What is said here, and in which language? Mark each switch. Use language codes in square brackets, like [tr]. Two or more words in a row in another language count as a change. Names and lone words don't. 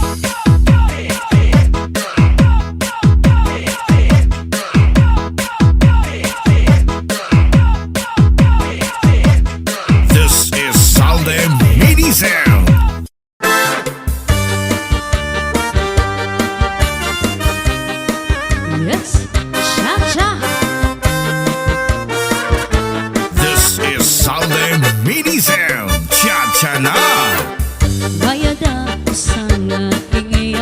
[en] This is ZALDY Mini Sound. Yes, cha-cha. This is ZALDY Mini Sound. [tl] Cha-cha na. Bayad ako sa aking